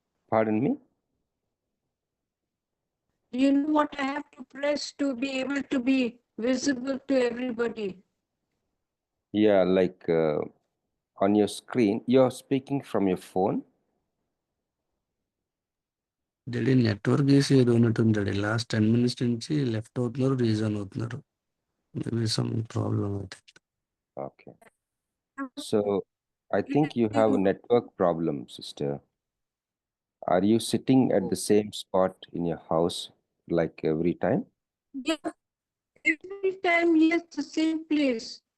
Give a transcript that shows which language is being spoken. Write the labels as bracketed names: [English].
[English] Pardon me? Do you know what I have to press to be able to be visible to everybody? Yeah, like on your screen, you're speaking from your phone. [Telugu] Daddy network issue ఏదో ఉన్నట్టుంది daddy. [English] last 10 minutes [Telugu] నుంచి left అవుతున్నారు, reason అవుతున్నారు. [English] Maybe some problem అయితే. Okay. So I think you have a network problem, sister. Are you sitting at the same spot in your house like every time? Yeah, every time, yes, the same place.